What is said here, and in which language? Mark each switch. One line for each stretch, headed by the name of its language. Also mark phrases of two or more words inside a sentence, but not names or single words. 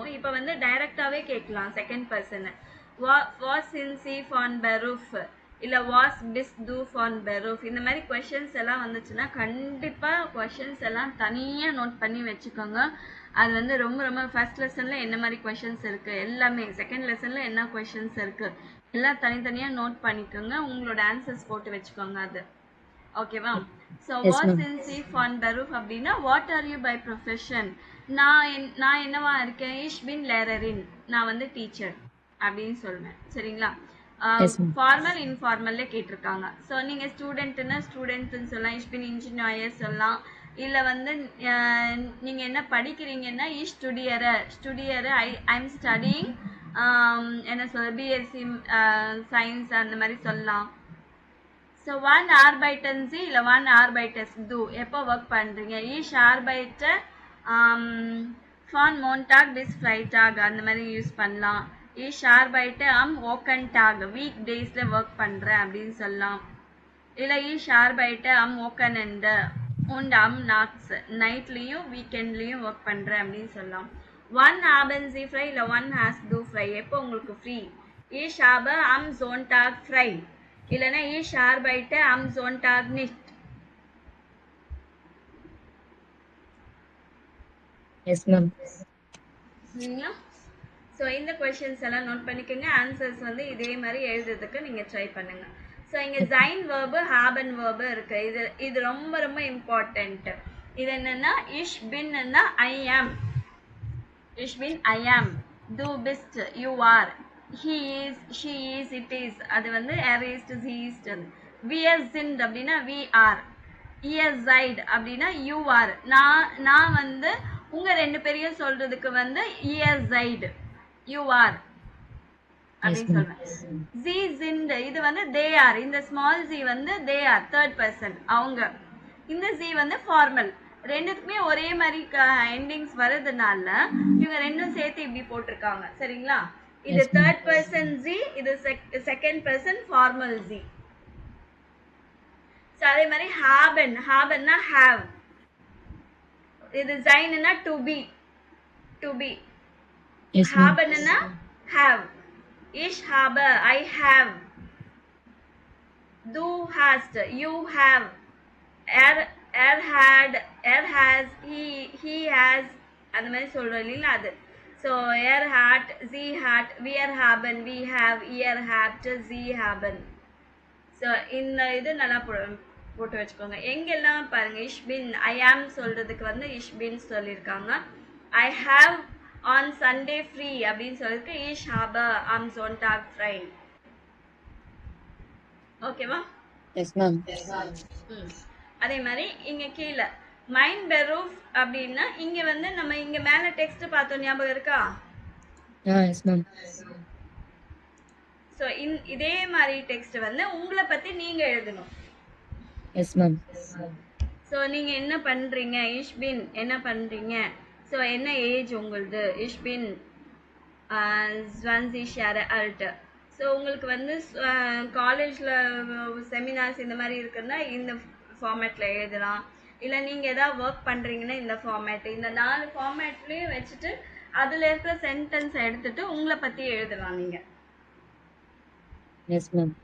Tamil: இப்போ வந்து டைரக்டாவே கேட்கலாம்
English: second person.
German: Was sind Sie von Beruf,
Tamil: இல்லை
German: Was bist du von Beruf,
Tamil: இந்த மாதிரி கொஷின்ஸ் எல்லாம் வந்துச்சுன்னா கண்டிப்பாக கொஷின்ஸ் எல்லாம் தனியாக நோட் பண்ணி வச்சுக்கோங்க. அது வந்து ரொம்ப ரொம்ப
English: first lesson
Tamil: என்ன மாதிரி கொஷின்ஸ் இருக்குது எல்லாமே,
English: second lesson
Tamil: என்ன கொஷின்ஸ் இருக்குது எல்லாம் தனித்தனியாக நோட் பண்ணிக்கோங்க. உங்களோட ஆன்சர்ஸ் போட்டு வச்சுக்கோங்க. அது ஓகேவா? ஸோ
German: Was sind Sie von Beruf
Tamil: அப்படின்னா
English: What are you by profession?
Tamil: நான் என்னவா இருக்கேன்?
German: Ich bin Lehrerin,
Tamil: நான் வந்து டீச்சர் அப்படின்னு சொல்வேன். சரிங்களா?
English: formal informal
Tamil: கேட்டிருக்காங்க. ஸோ நீங்கள் ஸ்டூடெண்ட்னா ஸ்டூடெண்ட்னு சொல்லலாம்.
German: Ich bin Ingenieur
Tamil: சொல்லலாம். இல்ல வந்து நீங்க என்ன படிக்கிறீங்கன்னா ஸ்டுடியர்
English: I'm studying
Tamil: என்ன சொல்ற
English: BSc science
Tamil: அந்த மாதிரி சொல்லலாம்.
German: ஸோ Wann arbeiten Sie இல்லை Wann arbeitest du
Tamil: எப்போ ஒர்க் பண்ணுறீங்க?
German: Ich arbeite von Montag bis Freitag
Tamil: அந்த மாதிரி யூஸ் பண்ணலாம்.
German: Ich arbeite am Wochentag
English: week days
Tamil: ஒர்க் பண்ணுறேன் அப்படின்னு சொல்லலாம். இல்லை
German: Ich arbeite am Wochenende und am Nachts
Tamil: நைட்லேயும் வீக்கெண்ட்லேயும் ஒர்க் பண்ணுறேன் அப்படின்னு சொல்லலாம்.
German: Wann haben Sie frei இல்லை Wann hast du frei
Tamil: எப்போ உங்களுக்கு ஃப்ரீ?
German: Ich habe am Sonntag frei இல்லைன்னா Ich arbeite am Sonntag nicht.
English: Yes, ma'am.
Tamil: சரிங்களா? ஸோ இந்த கொஷின்ஸ் எல்லாம் நோட் பண்ணிக்கோங்க. ஆன்சர்ஸ் வந்து இதே மாதிரி எழுதுறதுக்கு நீங்கள் ட்ரை பண்ணுங்க. ஸோ இங்கே
German: sein Verb haben Verb
Tamil: இருக்கு. இது ரொம்ப ரொம்ப இம்பார்ட்டன்ட். இது என்னன்னா
German: ich bin
English: I am,
German: ich bin
English: I am,
German: du bist
English: you are, he is, she is, it is
Tamil: அது வந்து
German: er ist, he ist. wir sind அப்படின்னா
English: we are,
German: ihr seid அப்படின்னா
English: you are.
Tamil: நான் வந்து உங்க ரெண்டு பேரையும் சொல்றதுக்கு வந்து
German: ihr seid,
English: you are
Tamil: அப்படின்னு சொல்றேன்.
German: sie sind
Tamil: இது வந்து
English: they are.
Tamil: இந்த ஸ்மால் z வந்து
English: they are third person
Tamil: அவங்க. இந்த z வந்து ஃபார்மல். ரெண்டுத்துக்குமே ஒரே மாதிரி எண்டிங்ஸ் வர்றதுனால இவங்க ரெண்டும் சேர்த்து இப்படி போட்டிருக்காங்க. சரிங்களா? இது
English: third person
Tamil: ஜி, இது
English: second person formal
Tamil: ஜி. ஸோ அதே மாதிரி ஹாபன்னா ஹாவ், இது ஜைன்னா
English: to be, to be.
Tamil: ஹாபன்னா ஹாவ்,
German: ich hab
English: I have,
German: du hast
English: you have,
German: er had, er has,
English: he has
Tamil: அந்த மாதிரி சொல்றோம் இல்லைங்களா அது.
German: So er hat, sie hat, wir haben,
English: we have,
German: ihr habt, sie haben.
Tamil: So இந்த இது நல்லா போட்டு வச்சுக்கோங்க. எங்கெல்லாம் பாருங்க
German: ich bin,
English: I am
Tamil: சொல்றதுக்கு வந்து
German: ich bin
Tamil: சொல்லியிருக்காங்க.
English: I have on Sunday free
Tamil: அப்படின்னு சொல்லிருக்கு.
German: ich habe am Sonntag frei.
Tamil: ஓகேவா?
English: Yes, ma'am.
Tamil: அதே மாதிரி இங்க கீழே
German: Mein Beruf
Tamil: அப்படின்னா இங்க வந்து நம்ம இங்க மேல டெக்ஸ்ட் பார்த்தோம், ஞாபகம் இருக்கா?
English: Yes, ma'am.
Tamil: சோ இதே மாதிரி டெக்ஸ்ட் வந்து உங்களை பத்தி நீங்க எழுதணும்.
English: Yes, ma'am.
Tamil: சோ நீங்க என்ன பண்றீங்க?
German: ich bin
Tamil: என்ன பண்றீங்க? சோ என்ன ஏஜ் உங்களுது?
German: ich bin 20 Jahre alt.
Tamil: ஸோ உங்களுக்கு வந்து காலேஜில் செமினார்ஸ் இந்த மாதிரி இருக்குன்னா இந்த ஃபார்மேட்டில் எழுதலாம். இல்லை நீங்கள் எதாவது ஒர்க் பண்ணுறீங்கன்னா இந்த ஃபார்மேட்டு, இந்த 4 ஃபார்மேட்லேயும் வச்சுட்டு அதில் இருக்கிற சென்டென்ஸ் எடுத்துட்டு உங்களை பற்றி எழுதலாம் நீங்கள்.
English: Yes, ma'am.